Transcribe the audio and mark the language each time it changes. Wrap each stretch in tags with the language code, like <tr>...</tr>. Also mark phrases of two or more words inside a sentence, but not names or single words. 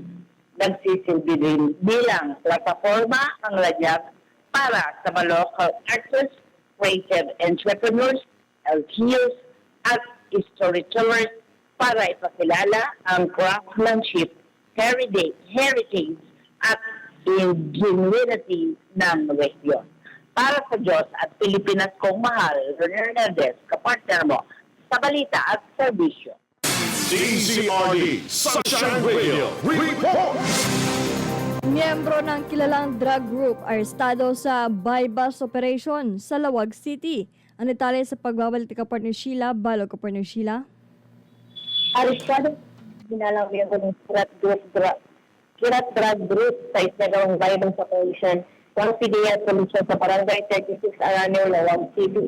<tl>Nagsisilbi din bilang plataforma ang Ranyag para sa mga</tl> <en>local artists, creative entrepreneurs,</en> <tl>LGUs, at storytellers para ipakilala ang</tl> <en>craftsmanship, heritage</en> <tl>at ingenuity ng region. Para sa Diyos at Pilipinas kong mahal, Hernandez, kapartner mo sa balita at serbisyo.</tl> <en>DZRD Sunshine Radio reports.</en> <tl>Miyembro ng kilalang drug group arestado sa</tl> <en>buy-bust operation</en> <tl>sa Lawag City. Ang detalye sa pagbabalik ni Kapartner Sheila Balo. Kapartner Sheila? Arestado binalang miyembro ng Kirat Drug Group sa isinagawang</tl> <en>violence operation</en> <tl>ng PDR Police sa Barangay 36 Araneo, Lawag City.</tl>